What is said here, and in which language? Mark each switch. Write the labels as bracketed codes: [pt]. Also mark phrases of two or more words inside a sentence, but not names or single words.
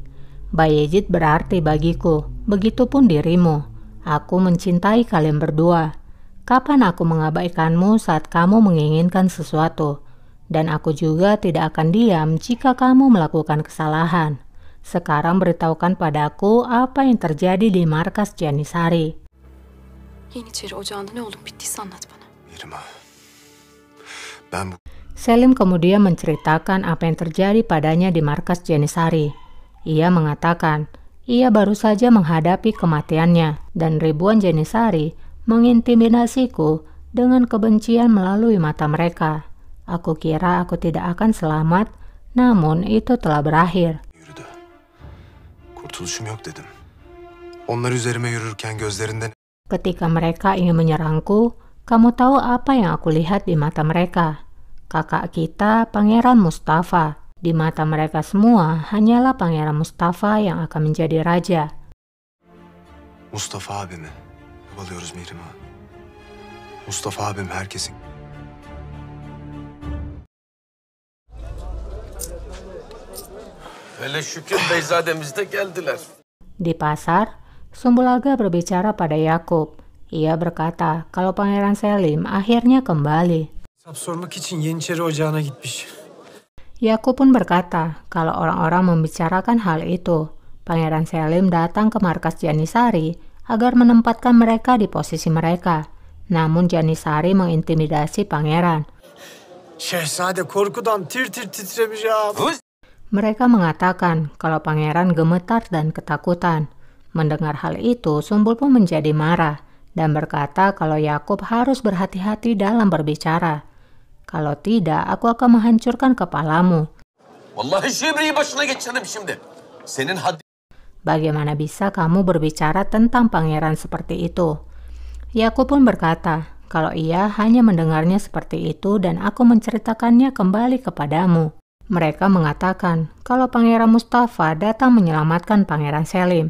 [id] Bayezid berarti bagiku, begitupun dirimu. Aku mencintai kalian berdua. Kapan aku mengabaikanmu saat kamu menginginkan sesuatu? Dan aku juga tidak akan diam jika kamu melakukan kesalahan. Sekarang beritahukan padaku apa yang terjadi di markas Janisari. [tr] Yeniçeri Ocağı'nda ne olup bittiyse anlat bana. Mirima, ben bu [id] Selim kemudian menceritakan apa yang terjadi padanya di markas Janisari. Ia mengatakan, ia baru saja menghadapi kematiannya dan ribuan Janisari mengintimidasiku dengan kebencian melalui mata mereka. Aku kira aku tidak akan selamat, namun itu telah berakhir. [tr] yürüdü. Kurtuluşum yok dedim. Onlar üzerime yürürken gözlerinden [id] Ketika mereka ingin menyerangku, kamu tahu apa yang aku lihat di mata mereka? Kakak kita, Pangeran Mustafa. Di mata mereka semua, hanyalah Pangeran Mustafa yang akan menjadi raja. [tr] Mustafa abimi yabalıyoruz Mirima. Mustafa abim herkesin. Hele şükür Beyzademiz de geldiler. [id] Di pasar, Sumbulaga berbicara pada Yakub. Ia berkata kalau Pangeran Selim akhirnya kembali. [tr] Hesap sormak için Yeniçeri Ocağı'na gitmiş. [id] Yakub pun berkata kalau orang-orang membicarakan hal itu. Pangeran Selim datang ke markas Janisari agar menempatkan mereka di posisi mereka. Namun Janisari mengintimidasi pangeran. [tr] Şehzade korkudan tir tir titremiş ağam. [id] Mereka mengatakan kalau pangeran gemetar dan ketakutan. Mendengar hal itu, Sumbul pun menjadi marah dan berkata kalau Yakub harus berhati-hati dalam berbicara. Kalau tidak, aku akan menghancurkan kepalamu. [tr] Vallahi Şebri'yi başına geçiririm şimdi. Senin haddin. [id] Bagaimana bisa kamu berbicara tentang pangeran seperti itu? Yakub pun berkata kalau ia hanya mendengarnya seperti itu dan aku menceritakannya kembali kepadamu. Mereka mengatakan kalau Pangeran Mustafa datang menyelamatkan Pangeran Selim.